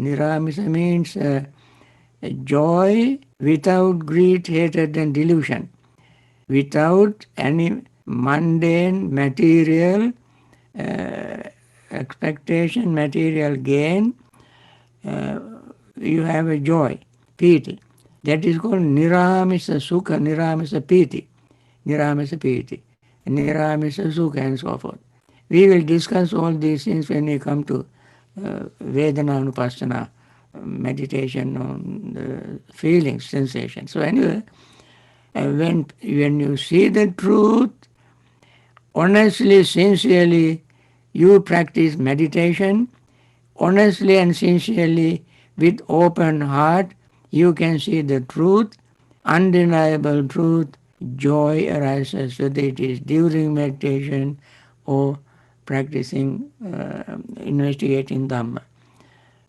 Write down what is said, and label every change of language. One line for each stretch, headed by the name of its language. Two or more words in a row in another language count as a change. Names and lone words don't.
English: Niramisa means joy without greed, hatred and delusion, without any mundane material expectation, material gain. You have a joy, piti. That is called
Pali: niramisa sukha, niramisa piti, niramisa piti, niramisa sukha
English: and so forth. We will discuss all these things when we come to
Pali: Vedana Anupassana,
English: meditation on the feelings, sensations. So anyway, when you see the truth, honestly, sincerely, you practice meditation, honestly and sincerely, with open heart, you can see the truth, undeniable truth, joy arises, whether it is during meditation or practicing, investigating Dhamma.